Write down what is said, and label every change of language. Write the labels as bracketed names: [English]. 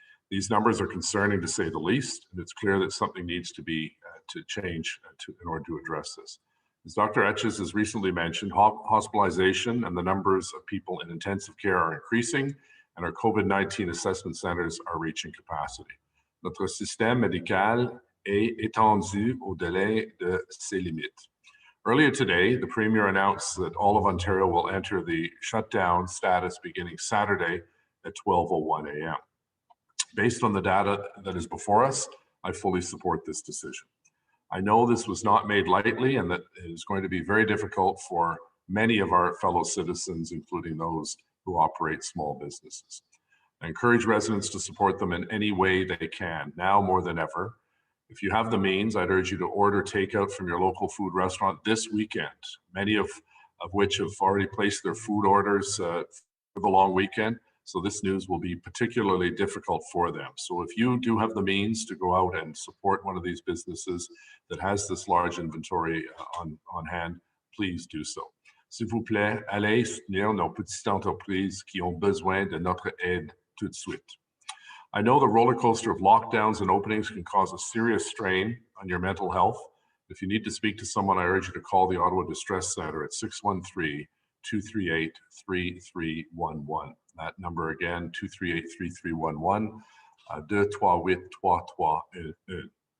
[English] These numbers are concerning to say the least, and it's clear that something needs to be to change in order to address this. As Dr. Etches has recently mentioned, hospitalization and the numbers of people in intensive care are increasing, and our COVID-19 assessment centers are reaching capacity. [French] Notre système médical est étendu au-delà de ses limites. [English] Earlier today, the Premier announced that all of Ontario will enter the shutdown status beginning Saturday at 12:01 a.m. Based on the data that is before us, I fully support this decision. I know this was not made lightly and that it is going to be very difficult for many of our fellow citizens, including those who operate small businesses. I encourage residents to support them in any way they can, now more than ever. If you have the means, I'd urge you to order takeout from your local food restaurant this weekend, many of which have already placed their food orders for the long weekend. So this news will be particularly difficult for them. So if you do have the means to go out and support one of these businesses that has this large inventory on hand, please do so. [French] S'il vous plaît, allez soutenir nos petites entreprises qui ont besoin de notre aide tout de suite. [English] I know the roller coaster of lockdowns and openings can cause a serious strain on your mental health. If you need to speak to someone, I urge you to call the Ottawa Distress Center at 613-238-3311. That number again, 238-3311, 238-3311.